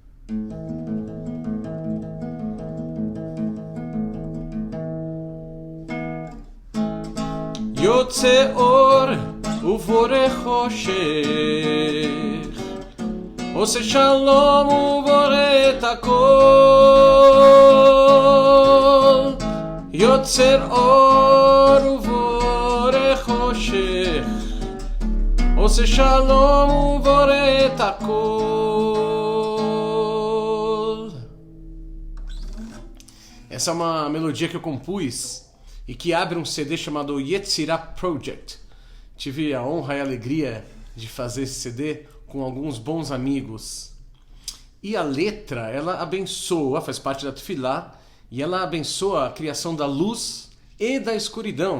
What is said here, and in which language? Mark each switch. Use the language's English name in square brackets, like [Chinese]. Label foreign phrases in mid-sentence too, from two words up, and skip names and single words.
[Hebrew] יוצא אור ובורא חושך, עושה שלום ובורא את הכל. יוצר אור ובורא חושך, עושה שלום ובורא את הכל. [Portuguese] Essa é uma melodia que eu compus e que abre um CD chamado Yetzirah Project. Tive a honra e a alegria de fazer esse CD com alguns bons amigos. E a letra, ela abençoa, faz parte da Tefilá, e ela abençoa a criação da luz e da escuridão.